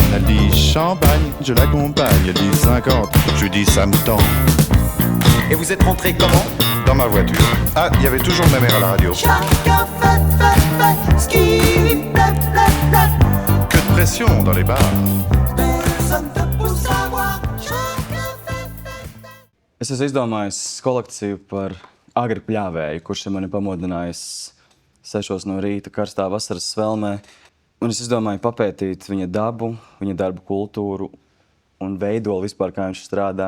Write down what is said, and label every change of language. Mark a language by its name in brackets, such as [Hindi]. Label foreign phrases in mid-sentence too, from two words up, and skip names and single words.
[French] Elle dit champagne, je l'accompagne. Elle dit 50, je lui dis ça me tend. Et vous êtes rentré comment? Dans ma voiture. Ah, il y avait toujours ma mère à la radio. Chacun fait ce qui lui plaît. Que de pression dans les bars. Personne te pousse à voir. [Latvian] Es esmu izdomājis kolekciju par agri pļāvēju, kurš mani pamodinājis 6 no rīta karstā vasaras svelmē. Un es izdomāju papētīt viņa dabu, viņa darbu kultūru un veidolu vispār, kā viņš strādā.